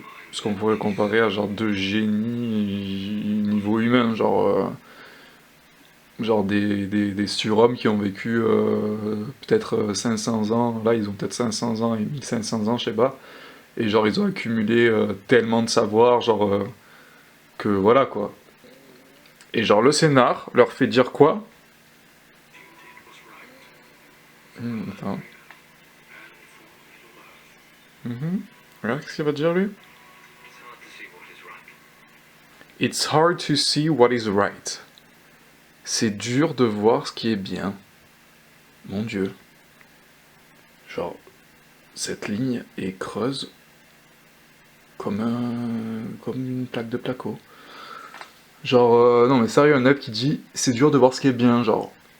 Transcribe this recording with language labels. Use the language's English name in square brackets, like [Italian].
[French] ce qu'on pourrait comparer à genre de génie niveau humain, genre des surhommes qui ont vécu peut-être 500 ans, là ils ont peut-être 500 ans et 1500 ans, je sais pas, et genre ils ont accumulé tellement de savoir, genre que voilà quoi. Et genre le scénar leur fait dire quoi? Attends. Regarde ce qu'il va dire lui. [English] It's hard to see what is right. [French] C'est dur de voir ce qui est bien. Mon Dieu. Genre, cette ligne est creuse comme une plaque de placo. Genre, non mais sérieux, un elfe qui dit c'est dur de voir ce qui est bien, genre.